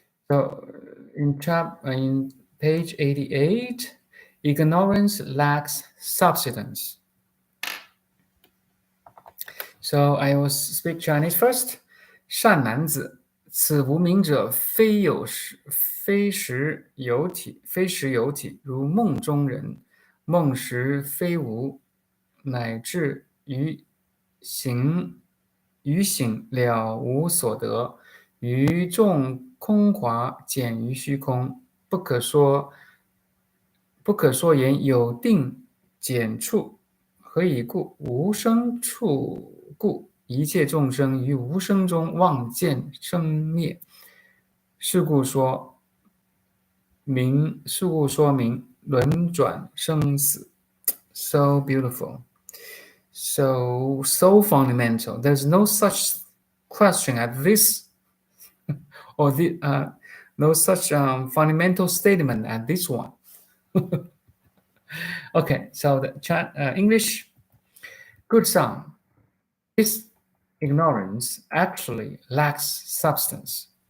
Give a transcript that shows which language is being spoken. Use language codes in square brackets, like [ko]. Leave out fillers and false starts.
[en] So in page 88, ignorance lacks substance. So I will speak Chinese first. [zh] 善男子，此无明者，非实有体，如梦中人，梦时非无，乃至于醒了无所得，于众空华减于虚空，不可说言有定减处，何以故？无生处故。一切众生于无生中望见生灭，是故说明轮转生死。 [en] So beautiful, so fundamental. There's no such question as this, or no such fundamental statement as this one. Okay, so the English. Good son, this ignorance actually lacks substance.